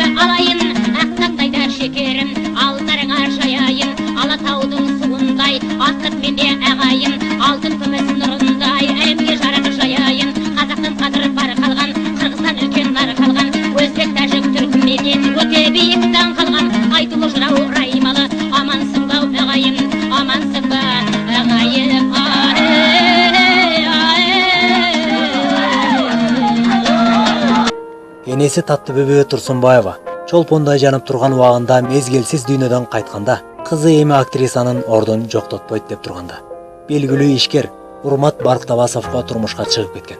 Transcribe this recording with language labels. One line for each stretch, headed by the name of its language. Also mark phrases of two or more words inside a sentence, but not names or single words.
Kazakh: алайын, ақтақтайдар шекерім, алдарыңа жаяйын, Алатаудың суындай, ақтық менде ағайын, алтын күміс нұрындай, әлемге жарық жаяйын, қазақтың қадыры бары қалған, Қырғызстан үлкен нары қалған, өзбек тәжік түркменен өте биіктен қалған, айтулы жырау раймалы, амансың ба ағайын, амансың ба ағайын.
Kyrgyz: Энеси Татты бүбү Турсунбаева чолпондай жанып турган убагында мезгилсиз дүйнөдөн кайтканда, кызы эми актрисанын ордун жоктотпойт деп турганда, белгилүү ишкер Урмат Барктабасовго турмушка чыгып кеткен.